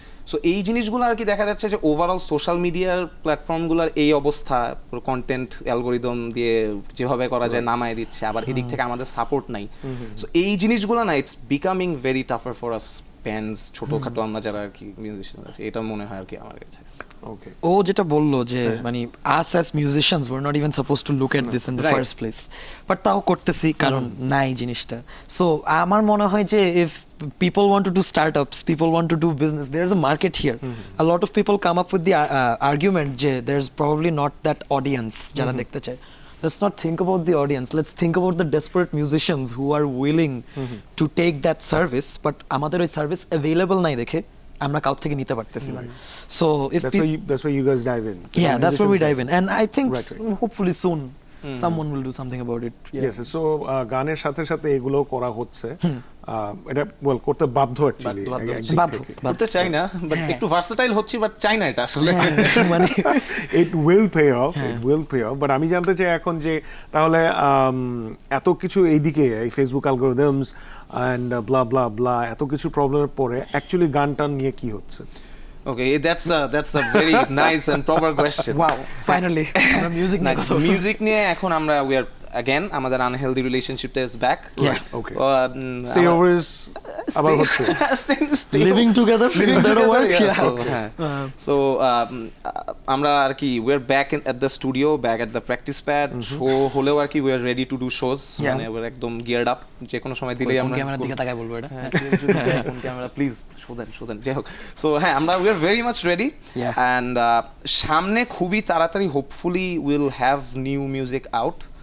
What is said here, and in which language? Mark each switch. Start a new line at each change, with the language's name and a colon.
Bangla: So এই জিনিসগুলো আর কি দেখা যাচ্ছে যে ওভারঅল সোশ্যাল মিডিয়ার প্ল্যাটফর্মগুলোর এই অবস্থা, কন্টেন্ট অ্যালগোরিদম দিয়ে যেভাবে করা যায় নামায় দিচ্ছে, আবার এদিক থেকে আমাদের সাপোর্ট নাই। সো এই জিনিসগুলো না
English: it's becoming very tougher for us
Bangla: bands ছোটখাটো আমরা যারা আর কি মিউজিশিয়ান আছে, এটা মনে হয় আর কি আমার কাছে।
English: okay
Bangla: ও যেটা বললো যে মানে
English: us as musicians were not even supposed to look at this in the Right. first place, but
Bangla: তাও করতেছি কারণ নাই জিনিসটা। সো আমার মনে হয় যে
English: if people want to do startups, people want to do business, there's a market here. A lot of people come up with the argument যে there's probably not that audience
Bangla: যারা দেখতে চায়।
English: Let's not think about the audience, let's think about the desperate musicians who are willing to take that service, but
Bangla: আমাদের ওই service
English: available
Bangla: নাই দেখে আমরা cow থেকে নিতে পারতেছি না।
English: So if that's where you guys dive in. yeah, that's where we dive in, and I think Right. hopefully soon someone will do something about it. Yes, so
Bangla: গানের সাথে সাথে এগুলো করা হচ্ছে, এটা ওয়েল করতে বাধ্য অ্যাকচুয়ালি, বাধ্য। করতে চাই না, বাট একটু ভার্সেটাইল হচ্ছি, বাট চাই না এটা আসলে। মানে
English: it will pay off,
Bangla: it will pay off, but আমি জানতে চাই এখন যে তাহলে এত কিছু এইদিকে এই ফেসবুক অ্যালগরিদমস
English: and blah blah blah
Bangla: এত কিছু প্রবলেমের পরে অ্যাকচুয়ালি গানটা নিয়ে কি হচ্ছে?
English: Okay, that's a very nice and proper question. wow, finally
Bangla: আমরা মিউজিক না কথা বলবো। মিউজিক নিয়ে এখন আমরা
English: we are again আমাদের unhealthy relationship is back. Yeah. Okay. Stay over is
Bangla: আবার হচ্ছে
English: living together living is that a together, word? yeah. Yeah. So, so
Bangla: আমরা আর কি
English: we're back at the studio, back at the practice pad. Show
Bangla: হলেও আর কি
English: we are ready to do shows. Yeah.
Bangla: মানে we're একদম
English: geared up,
Bangla: যে কোনো সময় দিলেই আমরা ক্যামেরার দিকে তাকায় বলবো এটা। কোন ক্যামেরা প্লিজ শোধেন যাই হোক। সো হ্যাঁ, আমরা
English: we are very much ready. Yeah. And
Bangla: সামনে খুবই তাড়াতাড়ি
English: hopefully we'll have new music out.